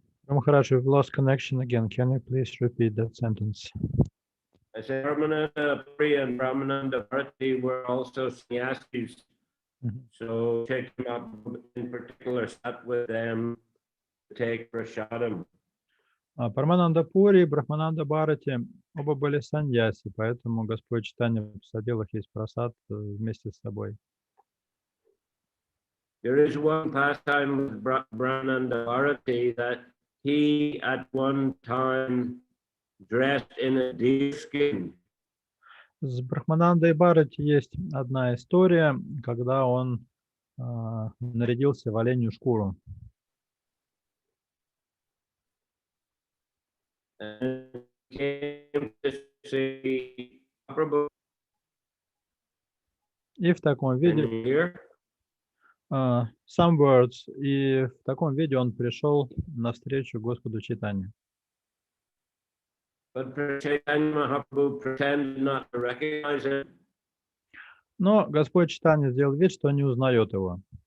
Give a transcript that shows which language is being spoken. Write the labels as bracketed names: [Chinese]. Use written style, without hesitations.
[English] Mахарадж, we've lost connection again. Can you please repeat that sentence? I said Paramananda Puri and Brahmananda Bharati were also sannyasis. So Chaitanya Mahaprabhu in particular sat with them to take prasadam. [Russian] Парамананда Пури и Брахмананда Бхарати оба были саньяси, поэтому Господь Чайтанья посадил их есть прасад вместе с собой. [English] There is one pastime with Brahmananda Bharati that he at one time dressed in a deerskin. [Russian] С Брахманандой Бхарати есть одна история, когда он нарядился в оленью шкуру. [English] And came to see Mahaprabhu, [Russian] И в таком [English] can [Russian] виде, [English] you hear? some words, [Russian] и в таком виде он пришел навстречу Господу Чайтанье. [English] But Chaitanya Mahaprabhu pretended not to recognize him. [Russian] Но Господь Чайтанья сделал вид, что не узнает его.